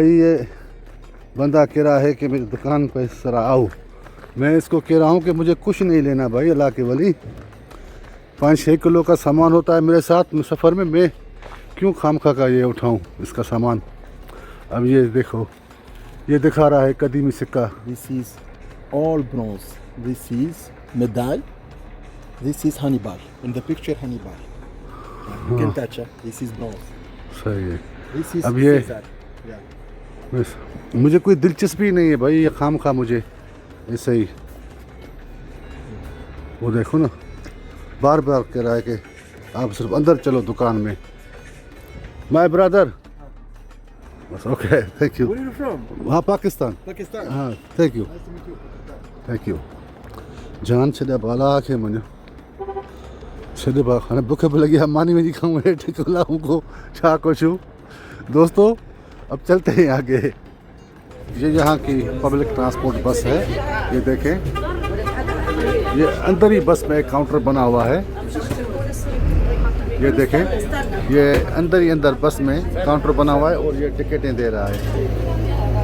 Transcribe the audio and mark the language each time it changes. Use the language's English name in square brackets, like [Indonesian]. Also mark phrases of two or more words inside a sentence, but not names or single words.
[Urdu] بھائی یہ بندہ کہہ رہا ہے کہ میری دکان پر اس طرح آؤ. میں اس کو کہہ رہا ہوں کہ مجھے کچھ نہیں لینا بھائی، اللہ کے ولی. 5-6 کلو کا سامان ہوتا ہے میرے ساتھ میں سفر میں، میں کیوں خوامخواہ کا یہ اٹھاؤں اس کا سامان. اب یہ دیکھو، یہ دکھا رہا ہے قدیمی سکہ. [English] This is all bronze. This is medal. This is Hannibal. In the picture, Hannibal. You can touch it. This is bronze. [Urdu] صحیح ہے. [English] This is [Urdu] اب یہ [English] Caesar. Yeah. [Urdu] بس مجھے کوئی دلچسپی نہیں ہے بھائی، یہ خوامخواہ مجھے ایسے ہی. وہ دیکھو نا، بار بار کہہ رہا ہے کہ آپ صرف اندر چلو دکان میں. [English] my brother, बस OK, thank you. Where are you from? [Urdu] ہاں، پاکستان. Pakistan. हाँ, [English] thank you, Nice to meet you. thank you. [Sindhi] जान छॾे बाला खे मुंहिंजो छॾे बा हाणे बुख बि लगी है, मानी वञी खाऊं हेठि कोलाऊं को छा कुझु। [Urdu] دوستو اب چلتے ہیں آگے. یہ یہاں کی [English] public transport bus [Urdu] ہے، یہ دیکھیں، یہ اندر ہی بس میں ایک کاؤنٹر بنا ہوا ہے. یہ دیکھیں، یہ اندر ہی اندر بس میں کاؤنٹر بنا ہوا ہے اور یہ ٹکٹیں دے رہا ہے.